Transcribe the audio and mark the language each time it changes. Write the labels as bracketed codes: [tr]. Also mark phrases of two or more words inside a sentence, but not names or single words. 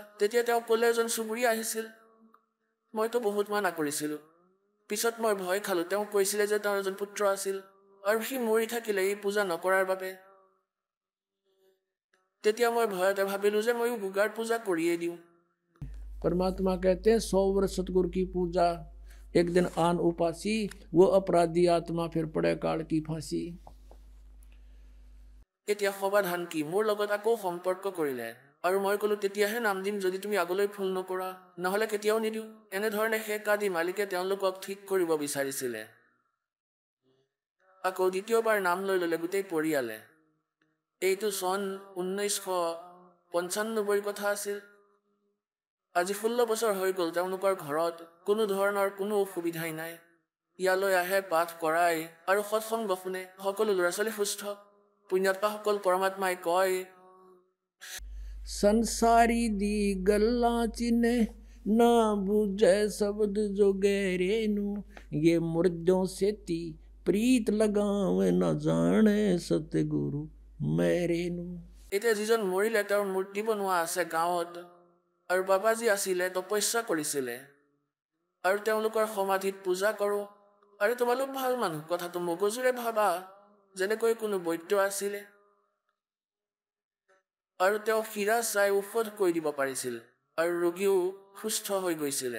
[as] তেতিয়া তেওঁ ক'লে এজন চুবুৰীয়া আহিছিল, মইতো বহুত মানা কৰিছিলোঁ। পিছত মই ভয় খালোঁ। তেওঁ কৈছিলে যে তেওঁৰ এজন পুত্ৰ আছিল আৰু সি মৰি থাকিলে এই পূজা নকৰাৰ বাবে। তেতিয়া মই ভয়তে ভাবিলোঁ যে ময়ো গুগাৰ পূজা কৰিয়ে দিওঁ। [hi] परमात्मा कहते हैं 100 वर्ष सतगुरु की पूजा, एक दिन आन उपासी, वो अपराधी आत्मा फिर पड़े काल की फांसी। [as] এতিয়া সমাধান কি, মোৰ লগত আকৌ সম্পৰ্ক কৰিলে আৰু মই ক'লো তেতিয়াহে নাম দিম যদি তুমি আগলৈ ভুল নকৰা, নহ'লে কেতিয়াও নিদিওঁ। এনেধৰণে শেষ আদি মালিকে তেওঁলোকক ঠিক কৰিব বিচাৰিছিলে। আকৌ দ্বিতীয়বাৰ নাম লৈ ল'লে গোটেই পৰিয়ালে। এইটো চন 1995 কথা আছিল। আজি 16 বছৰ হৈ গ'ল তেওঁলোকৰ ঘৰত কোনো ধৰণৰ কোনো অসুবিধাই নাই। ইয়ালৈ আহে, পাঠ কৰায় আৰু সৎসংগ শুনে, সকলো ল'ৰা ছোৱালী সুস্থ। পুণ্যাত্মাসকল, পৰমাত্মাই কয় [pa] ਸੰਸਾਰੀ ਦੀ ਗੱਲਾ ਚਿੰਨ੍ਹੇ ਨਾ ਬੁੱਝੇ ਸ਼ਬਦ ਜੋ ਗਹਿਰੇ ਨੂੰ, ਯੇ ਮੁਰਦੋਂ ਸੇ ਤੀ ਪ੍ਰੀਤ ਲਗਾਵੇ ਨ ਜਾਣੇ ਸਤਗੁਰੂ ਮੇਰੇ ਨੂੰ। [as] এতিয়া যিজন মৰিলে তেওঁৰ মূৰ্তি বনোৱা আছে গাঁৱত, আৰু বাবাজী আছিলে তপস্যা কৰিছিলে আৰু তেওঁলোকৰ সমাধিত পূজা কৰোঁ। আৰু তোমালোক ভাল মানুহ, কথাটো মগজুৰে ভাবা, যেনেকৈ কোনো বৈদ্য আছিলে আৰু তেওঁ হীৰা চাই ঔষধ কৰি দিব পাৰিছিল আৰু ৰোগীও সুস্থ হৈ গৈছিলে।